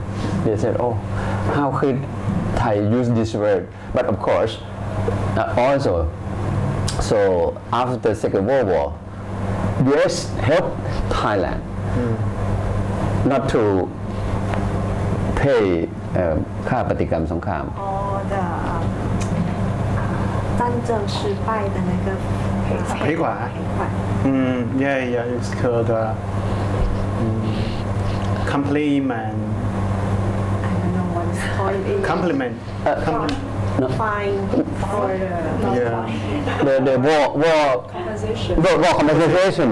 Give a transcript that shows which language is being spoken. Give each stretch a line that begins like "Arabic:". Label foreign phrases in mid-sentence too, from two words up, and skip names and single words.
English: They said, "Oh, how could Thai use this word?" But of course, also, so after the Second World War, US helped Thailand not to pay
Thai: ค่าปฏิกรรมสงคราม
Chinese: 战争失败的那个
English: 赔款。Yeah, it's called compliment. I don't know what it's called in Compliment. fine for the war Compensation. compensation.